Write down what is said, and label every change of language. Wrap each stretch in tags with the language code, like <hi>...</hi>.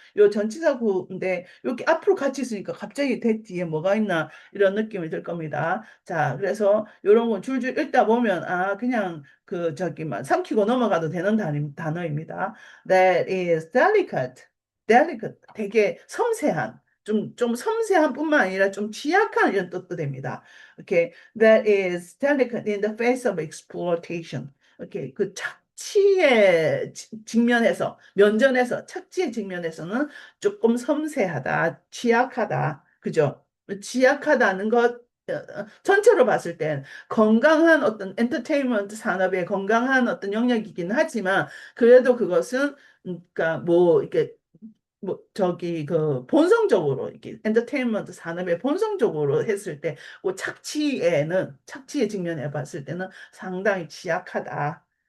<ko>요 전치사구인데, 여기 앞으로 같이 있으니까 갑자기 대 뒤에 뭐가 있나, 이런 느낌이 들 겁니다. 자, 그래서 이런 거 줄줄 읽다 보면 그냥 막 삼키고 넘어가도 되는 단어입니다.</ko> <en>That is delicate,</en> <ko>되게 섬세한, 좀 섬세한 뿐만 아니라 좀 취약한 이런 뜻도 됩니다.</ko> <en>Okay, that is delicate in the face of exploitation.</en> <ko>Okay, 그 착취의 직면에서, 면전에서, 착취의 직면에서는 조금 섬세하다, 취약하다, 그죠? 취약하다는 것 전체로 봤을 땐 건강한 어떤 엔터테인먼트 산업의 건강한 어떤 영역이긴 하지만 그래도 그것은 그러니까 뭐 이렇게 뭐 저기 본성적으로 이렇게 엔터테인먼트 산업의 본성적으로 했을 때 그 착취의 직면에 봤을 때는 상당히 취약하다.</ko>